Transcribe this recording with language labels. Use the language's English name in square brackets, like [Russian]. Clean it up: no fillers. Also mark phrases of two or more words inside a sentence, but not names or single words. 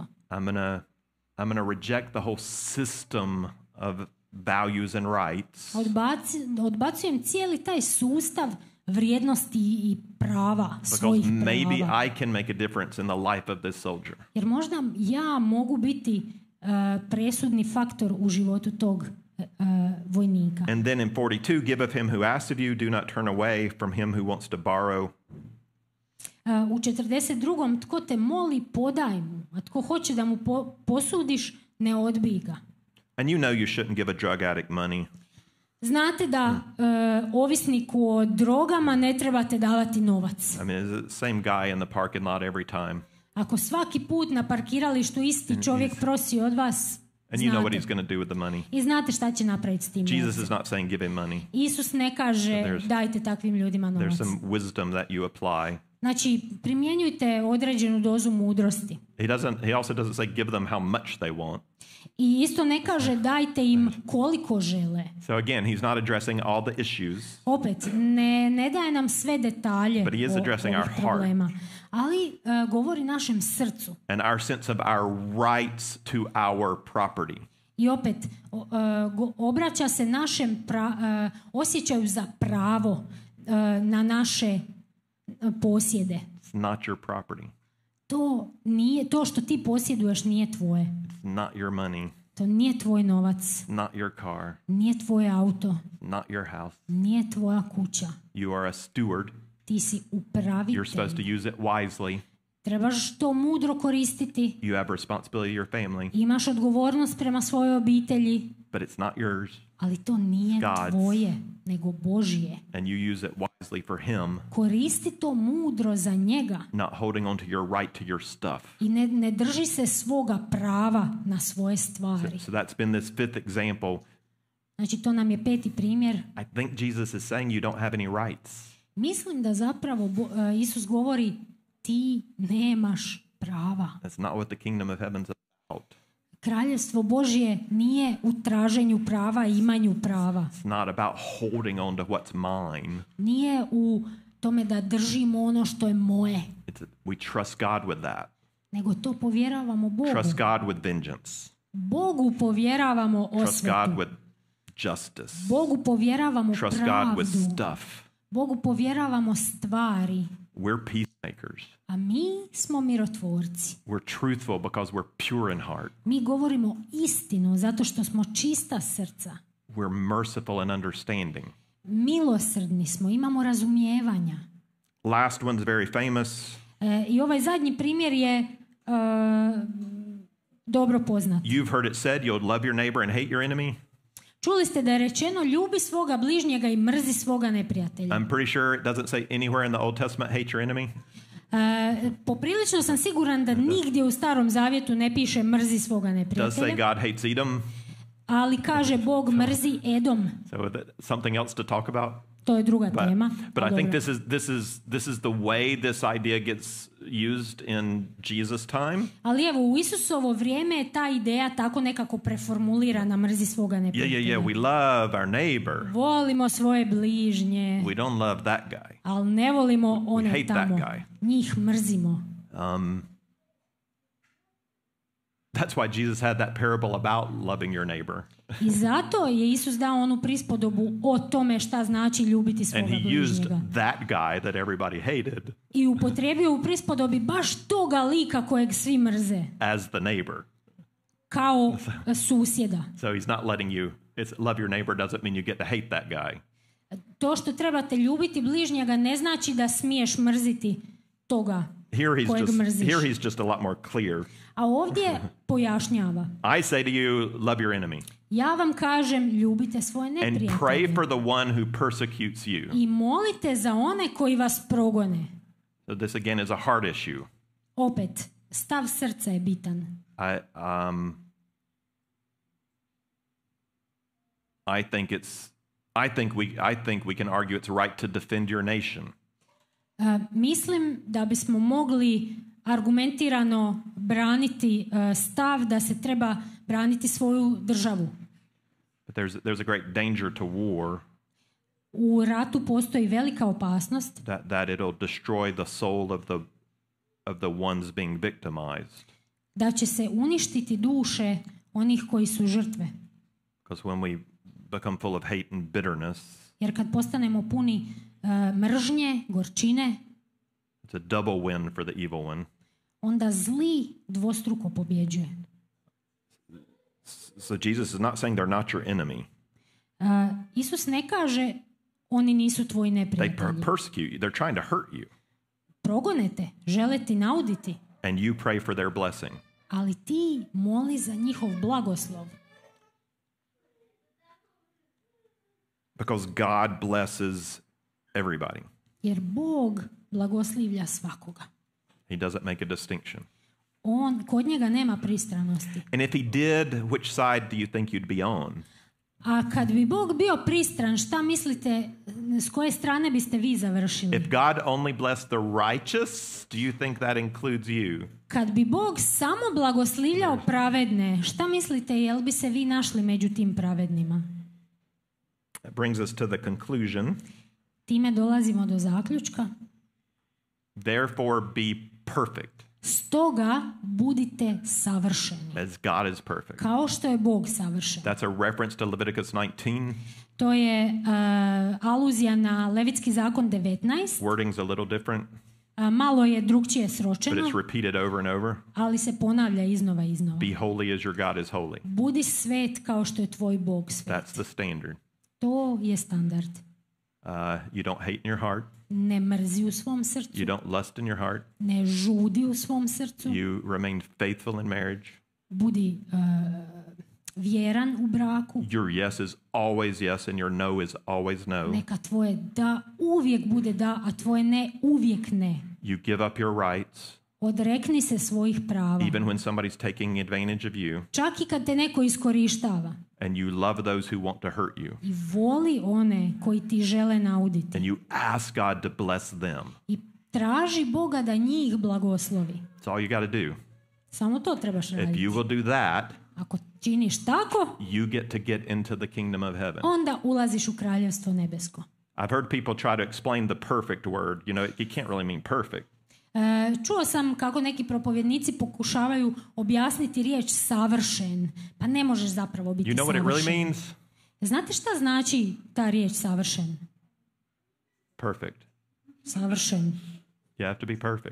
[English] I'm going to reject the whole system of values and rights. [Croatian] Odbacujem cijeli taj sustav vrijednosti i prava, svojih prava. [English] Because maybe I can make a difference in the life of this soldier. [Croatian] Jer možda ja mogu biti presudni faktor u životu tog vojnika. [English] And then in 42, give of him who asks of you, do not turn away from him who wants to borrow. [Croatian] U 42. tko te moli, podaj mu, a tko hoće da mu posudiš, ne odbij ga. [English] And you know you shouldn't give a drug addict money. [Croatian] Znate da ovisniku o drogama ne trebate davati novac. [English] I mean, it's the same guy in the parking lot every time. [Croatian] Ako svaki put na parkiralištu isti čovjek prosi od vas, [English] and you know what he's going to do with the money. [Croatian] I znate šta će napraviti s tim novcem. [English] Jesus is not saying give him money. [Croatian] Isus ne kaže dajte takvim ljudima novac. [English] There's some wisdom that you apply. [Croatian] Znači, primjenjujte određenu dozu mudrosti. [English] He also doesn't say give them how much they want. [Croatian] I isto ne kaže dajte im koliko žele. [English] So again, he's not addressing all the issues. [Croatian] Opet, ne daje nam sve detalje [English] But he is addressing [Croatian] ovih [English] our heart. [Croatian] problema. Ali govori našem srcu. [English] And our sense of our rights to our property. [Croatian] I opet, obraća se našem osjećaju za pravo na naše posjede. [English] It's not your property. [Croatian] To što ti posjeduješ nije tvoje. [English] It's not your money. [Croatian] To nije tvoj novac. [English] Not your car. [Croatian] Nije tvoj auto. [English] Not your house. [Croatian] Nije tvoja kuća. [English] You are a steward. [Croatian] Ti si upravitelj. [English] You're supposed to use it wisely. [Croatian] Trebaš to mudro koristiti. [English] You have responsibility to your family. [Croatian] Imaš odgovornost prema svojoj obitelji. [English] But it's not yours. [Croatian] Ali to nije [English] God's. [Croatian] tvoje, nego Božje. [English] And you use it wisely for him. [Croatian] Koristi to mudro za njega. [English] Not holding on to your right to your stuff. [Croatian] I ne drži se svoga prava na svoje stvari. [English] So that's been this fifth example. [Croatian] Znači to nam je 5. primjer. [English] I think Jesus is saying you don't have any rights. [Croatian] Mislim da zapravo Isus govori ti nemaš prava. [English] That's not what the kingdom of heaven's about. [Croatian] Kraljevstvo Božje nije u traženju prava i imanju prava. [English] It's not about holding on to what's mine. [Croatian] Nije u tome da držimo ono što je moje. [English] We trust God with that. [Croatian] Nego to povjeravamo Bogu. [English] Trust God with vengeance. [Croatian] Bogu povjeravamo [English] Trust God [Croatian] osvetu. [English] with justice. [Croatian] Bogu povjeravamo [English] Trust God [Croatian] pravdu. [English] with stuff. [Croatian] Bogu povjeravamo stvari. [English] We're peacemakers. [Croatian] A mi smo mirotvorci. [English] We're truthful because we're pure in heart. [Croatian] Mi govorimo istinu zato što smo čista srca. [English] We're merciful and understanding. [Croatian] Milosrdni smo, imamo razumijevanja. [English] Last one's very famous. [Croatian] I ovaj zadnji primjer je dobro poznat. [English] You've heard it said, you'll love your neighbor and hate your enemy. [Croatian] Čuli ste da je rečeno ljubi svoga bližnjega i mrzi svoga neprijatelja. [English] I'm pretty sure it doesn't say anywhere in the Old Testament, hate your enemy. [Croatian] Poprilično sam siguran da nigdje u Starom Zavjetu ne piše mrzi svoga [English] It does say [Croatian] neprijatelja, [English] God hates Edom. [Croatian] ali kaže Bog mrzi Edom. [English] So something else to talk about. [Croatian] To je druga tema. [English] But I think [Croatian] Dobro. [English] this is the way this idea gets used in Jesus' time. [Croatian] Ali evo, u Isusovo vrijeme je ta ideja tako nekako preformulirana, mrzi svoga neprijatelja. [English] We love our neighbor. [Croatian] Volimo svoje bližnje, [English] We don't love that guy. [Croatian] ali ne volimo one [English] hate that [Croatian] tamo. [English] guy. [Croatian] Njih mrzimo. [English] That's why Jesus had that parable about loving your neighbor. [Croatian] I zato je Isus dao onu prispodobu o tome šta znači ljubiti svoga [English] And he used [Croatian] bližnjega. [English] that guy that everybody hated [Croatian] I upotrijebio u prispodobi baš toga lika kojeg svi mrze, [English] as the neighbor. [Croatian] kao susjeda. [English] So he's not letting you, love your neighbor doesn't mean you get to hate that guy. [Croatian] To što trebate ljubiti bližnjega ne znači da smiješ mrziti toga kojeg mrziš. [English] Here he's just a lot more clear. [Croatian] A ovdje pojašnjava. [English] I say to you, love your enemy. [Croatian] Ja vam kažem, ljubite svoje [English] And [Croatian] neprijatelje. [English] pray for the one who persecutes you. [Croatian] I molite za one koji vas progone. [English] So this again is a heart issue. [Croatian] Opet, stav srca je bitan. [English] I think we can argue it's right to defend your nation. [Croatian] Mislim da bismo mogli argumentirano braniti stav da se treba braniti svoju državu. [English] But there's a great danger to war. [Croatian] U ratu postoji velika opasnost [English] That it'll destroy the soul of the ones being victimized. [Croatian] da će se uništiti duše onih koji su žrtve. [English] Because when we become full of hate and bitterness, [Croatian] Jer kad postanemo puni mržnje, gorčine, [English] it's a double win for the evil one. [Croatian] onda zli dvostruko pobjeđuje. [English] So Jesus is not saying they're not your enemy. [Croatian] Isus ne kaže oni nisu tvoji [English] They [Croatian] neprijatelji. [English] persecute you. They're trying to hurt you. [Croatian] Progone te, žele ti nauditi, [English] And you pray for their blessing. [Croatian] ali ti moli za njihov blagoslov. [English] Because God blesses everybody. [Croatian] Jer Bog blagoslivlja svakoga. [English] He doesn't make a distinction. [Croatian] Kod njega nema pristranosti. [English] And if he did, which side do you think you'd be on? [Croatian] A kad bi Bog bio pristran, šta mislite, s koje strane biste vi završili? [English] If God only blessed the righteous, do you think that includes you? [Croatian] Kad bi Bog samo blagoslivljao pravedne, šta mislite, jel bi se vi našli među tim pravednima? [English] That brings us to the conclusion. [Croatian] Time dolazimo do zaključka. [English] Therefore be perfect, [Croatian] Stoga budite savršeni, [English] as God is perfect. [Croatian] kao što je Bog savršen. [English] That's a reference to Leviticus 19. [Croatian] To je aluzija na Levitski zakon 19. [English] Wording's a little different, [Croatian] Malo je drugčije [English] but [Croatian] sročeno, [English] it's repeated over and over. [Croatian] ali se ponavlja iznova i iznova. [English] Be holy as your God is holy. [Croatian] Budi svet kao što je tvoj Bog svet. [English] That's the standard. [Croatian] To je standard. [English] You don't hate in your heart. [Croatian] Ne mrzi u svom srcu, [English] You don't lust in your heart. [Croatian] ne žudi u svom srcu, [English] You remain faithful in marriage. [Croatian] budi vjeran u braku. [English] Your yes is always yes and your no is always no. [Croatian] Neka tvoje da uvijek bude da, a tvoje ne uvijek ne. [English] You give up your rights [Croatian] Odrekni se svojih prava. [English] even when somebody's taking advantage of you, [Croatian] Čak i kad te neko iskorištava. [English] and you love those who want to hurt you, [Croatian] I voli one koji ti žele nauditi. [English] and you ask God to bless them. [Croatian] I traži Boga da njih blagoslovi. [English] That's all you got to do. [Croatian] Samo to trebaš [English] If [Croatian] raditi. [English] you will do that, [Croatian] Ako činiš tako, [English] you get to get into the kingdom of heaven. [Croatian] onda ulaziš u kraljevstvo nebesko. [English] I've heard people try to explain the perfect word. You know, you can't really mean perfect. [Croatian] Čuo sam kako neki propovjednici pokušavaju objasniti riječ savršen. Pa ne možeš zapravo biti [English] You know what it really [Croatian] savršen. [English] means? [Croatian] Znate šta znači ta riječ savršen? [English] Perfect. [Croatian] Savršen. [English] You have to be perfect.